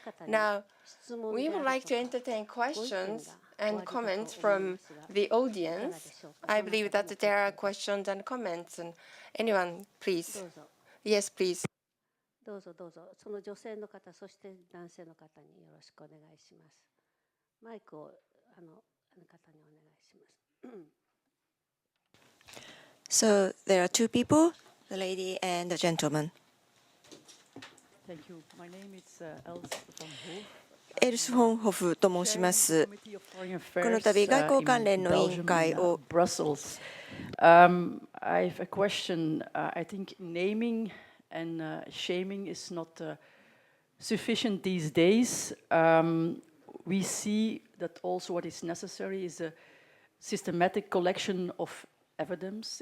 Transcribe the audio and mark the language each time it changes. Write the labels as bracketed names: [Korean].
[English] Now, we would like to entertain questions and comments from the audience. I believe that there are questions and comments. And anyone, please. Yes, please. [Japanese] どうぞどうぞその女性の方そして男性の方によろしくお願いします。マイクをあの方にお願いします。 [English] So there are two people, the lady and the gentleman. Thank you. My name is Els from Ho. [Japanese] エルスホンホフと申します。この度、外交関連の委員会を [English] Brussels. I have a question. I think naming and shaming is not sufficient these days. We see that also what is necessary is a systematic collection of evidence.